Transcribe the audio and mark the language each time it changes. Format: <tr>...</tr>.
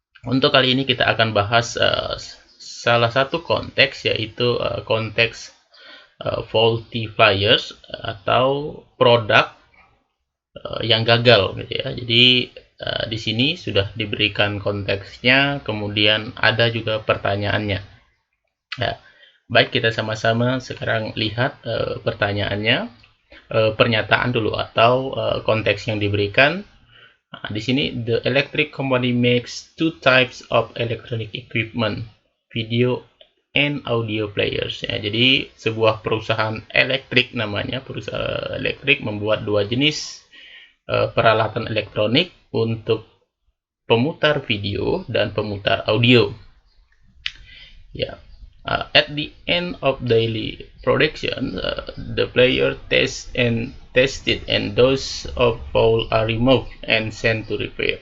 <id>Untuk kali ini kita akan bahas salah satu konteks, yaitu konteks faulty flyers atau produk yang gagal, gitu ya. Jadi di sini sudah diberikan konteksnya, kemudian ada juga pertanyaannya. Ya, baik, kita sama-sama sekarang lihat pertanyaannya, pernyataan dulu atau konteks yang diberikan. Nah, di sini</id> <en>the electric company makes two types of electronic equipment, video and audio players.</en> <id>Ya, jadi sebuah perusahaan elektrik, namanya perusahaan elektrik, membuat dua jenis peralatan elektronik untuk pemutar video dan pemutar audio.</id> <en>Ya, at the end of daily production, the player tested and those of fault are removed and sent to repair.</en>